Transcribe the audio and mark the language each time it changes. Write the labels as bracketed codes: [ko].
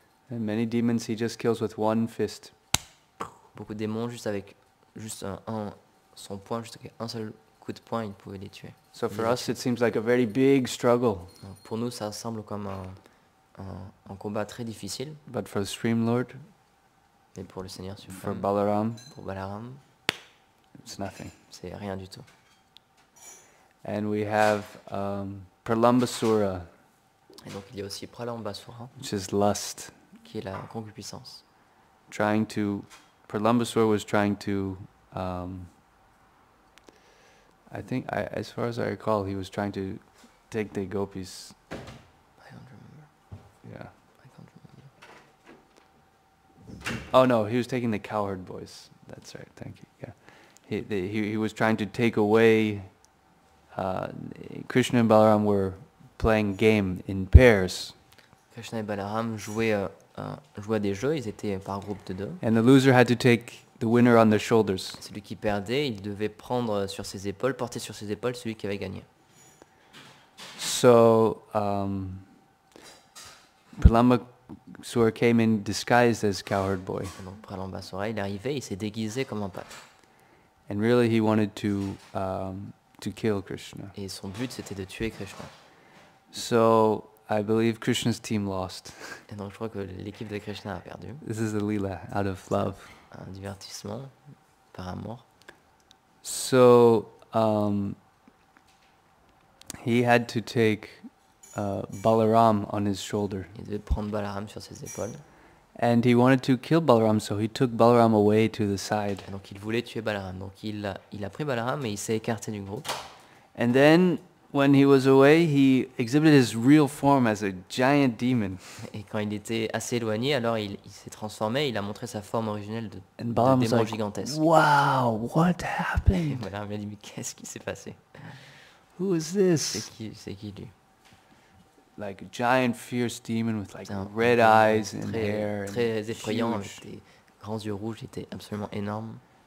[en] And many demons he just kills with one fist. [fr] Beaucoup de démons, avec son poing, juste avec un seul coup de poing, il pouvait les tuer. [en] So for us it seems like a very big struggle. [fr] Donc pour nous, ça semble comme un combat très difficile, [en] But for the Supreme Lord, [fr] mais pour le Seigneur [en] for [fr] suprême, [en] Balaram, [fr] pour Balaram, [en] it's nothing. [fr] c'est rien du tout. [en] And we have Pralambasura, [fr] Et donc il y a aussi Pralambasura, [en] which is lust. [fr] qui est la concupiscence. [en] Pralambasura was trying to, as far as I recall, he was trying to take the gopis. I don't remember. Yeah. I can't remember. Oh no, he was taking the cowherd boys. That's right. Thank you. Yeah. He was trying to take away. Krishna and Balaram were playing game in pairs. [fr] Krishna et Balaram jouaient à des jeux, ils étaient par groupe de deux. [en] And the loser had to take the winner on their shoulders. [fr] Celui qui perdait, il devait prendre sur ses épaules, porter sur ses épaules celui qui avait gagné. [en] So Pralambasura came in disguised as cowherd boy. [fr] Et donc Pralambasura, il est arrivé, il s'est déguisé comme un pâtre. [en] And really he wanted to kill Krishna. [fr] Et son but, c'était de tuer Krishna. [en] So I believe Krishna's team lost. [fr] Et donc je crois que l'équipe de Krishna a perdu. [en] This is the Leela out of love. [fr] un divertissement par amour. [en] So he had to take Balaram on his shoulder. [fr] Il devait prendre Balaram sur ses épaules. [en] And he wanted to kill Balaram, so he took Balaram away to the side. [fr] Et donc il voulait tuer Balaram. Donc il a pris Balaram et il s'est écarté du groupe. [en] And then, when he was away, he exhibited his real form as a giant demon. [fr] Et quand il était assez éloigné, alors il s'est transformé, il a montré sa forme originelle de [en] And Balaram was [fr] démon [en] like, [fr] gigantesque. [en] wow, what [fr] Et [en] happened? [fr] Balaram lui a dit, mais qu'est-ce qui s'est passé? [en] Who is this? [fr] C'est qui lui? [en] Like a giant fierce demon with like [fr] C'est un [en] red [fr] démon [en] eyes and hair. [fr] très effrayant, [en] huge. [fr] avec des grands yeux rouges, il était absolument énorme.